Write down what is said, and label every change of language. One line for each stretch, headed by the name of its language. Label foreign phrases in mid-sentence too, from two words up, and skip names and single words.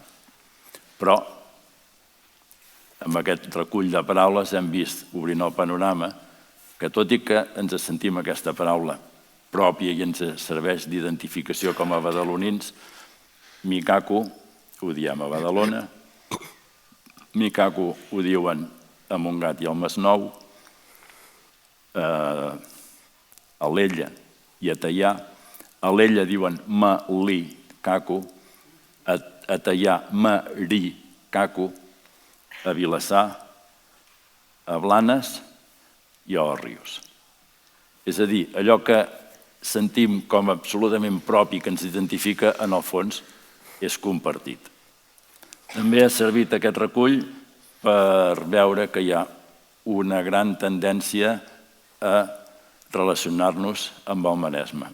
Catalan: Però amb aquest recull de paraules hem vist, obrint el panorama, que tot i que ens sentim aquesta paraula pròpia i ens serveix d'identificació com a badalonins, micaco ho diem a Badalona, micaco ho diuen a Montgat i al Masnou, a Alella i a Teià. A Alella diuen ma-li-caco, a Teià ma-ri-caco, a Vilassar, a Blanes i a Òrrius. És a dir, allò que sentim com absolutament propi, que ens identifica, en el fons, és compartit. També ha servit aquest recull per veure que hi ha una gran tendència a relacionar-nos amb el Maresme.